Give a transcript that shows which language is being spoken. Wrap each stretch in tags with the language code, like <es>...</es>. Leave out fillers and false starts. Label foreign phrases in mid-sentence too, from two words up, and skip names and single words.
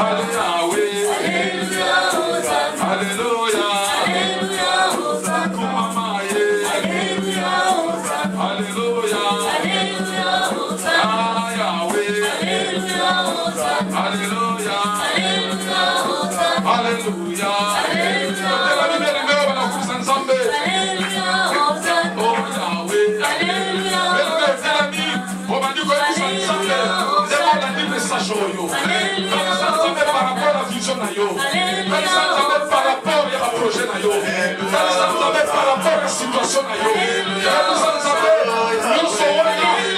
<la>Alléluia, Hosanna. Alléluia, Alléluia, Hosanna. Kumamaye. Alléluia, Hosanna. Alléluia, Alléluia, Hosanna. Yahweh. Alléluia, Hosanna. Alléluia, Alléluia, Hosanna. Alléluia, Alléluia.</la> <fr>Par rapport à la vision, par rapport à projet, par rapport à la situation, nous serons là.</fr>